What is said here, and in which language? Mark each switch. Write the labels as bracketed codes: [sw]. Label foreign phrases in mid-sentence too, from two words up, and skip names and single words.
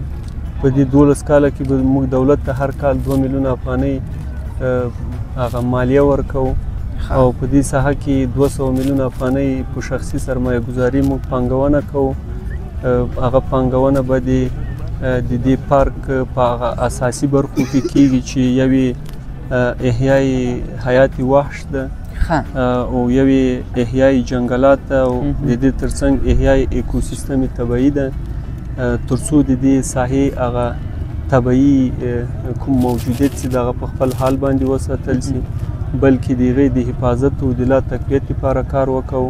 [ps] په دې 12 کاله کې به موږ دولت ته هر کال 2 میلیونه افغانۍ هغه مالیه ورکوو او په دې ساحه کې 200 میلیونه افغانۍ په شخصي سرمایه ګذاري موږ پانګونه کوو. هغه پانګونه به د دې پارک په هغه اساسي برخو کې کیږي چې یوې [fa] احیای حیات وحش [ps] ده او یوې [fa] احیای جنګلات [ps] ده او د دې ترڅنګ احیای ایکوسیستم طبیعي ده، ترڅو د دې ساحې هغه طبیعي کوم موجودیت چې دغه په خپل حال باندې وساتل شي، بلکې د هغې د حفاظت او د لا تقویت لپاره کار وکړو.